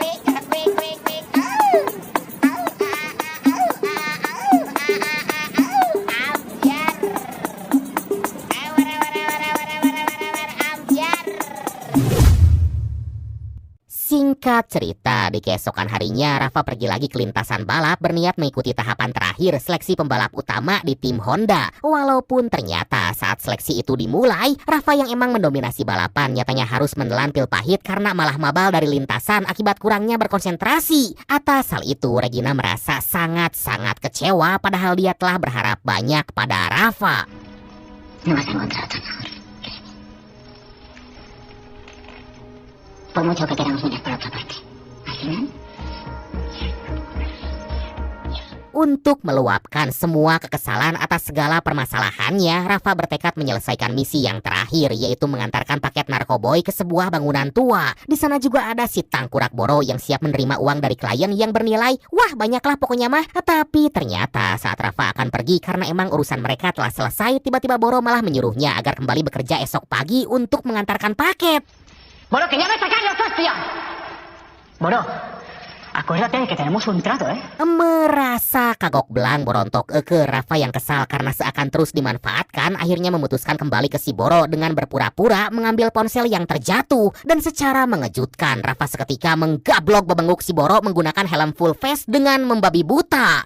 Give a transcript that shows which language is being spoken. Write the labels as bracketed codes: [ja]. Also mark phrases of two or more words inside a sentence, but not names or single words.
[id] Singkat cerita, di keesokan harinya Rafa pergi lagi ke lintasan balap berniat mengikuti tahapan terakhir seleksi pembalap utama di tim Honda. Walaupun ternyata saat seleksi itu dimulai, Rafa yang emang mendominasi balapan nyatanya harus menelan pil pahit karena malah mabal dari lintasan akibat kurangnya berkonsentrasi. Atas hal itu, Regina merasa sangat-sangat kecewa padahal dia telah berharap banyak pada Rafa. [es] No vas a encontrar otro mejor. Por mucho que queramos mirar por otra parte. Al final... [id] Untuk meluapkan semua kekesalan atas segala permasalahannya, Rafa bertekad menyelesaikan misi yang terakhir, yaitu mengantarkan paket narkoboy ke sebuah bangunan tua. Di sana juga ada si tangkurak Boro yang siap menerima uang dari klien yang bernilai, wah banyaklah pokoknya mah. Tapi ternyata saat Rafa akan pergi karena emang urusan mereka telah selesai, tiba-tiba Boro malah menyuruhnya agar kembali bekerja esok pagi untuk mengantarkan paket. [es] Boro, que ya me sacaron, hostia. Boro, acuérdate que tenemos un trato, [id] Merasa kagok belang berontok ke Rafa yang kesal karena seakan terus dimanfaatkan, akhirnya memutuskan kembali ke si Boro dengan berpura-pura mengambil ponsel yang terjatuh. Dan secara mengejutkan, Rafa seketika menggablok bebenguk si Boro menggunakan helm full face dengan membabi buta.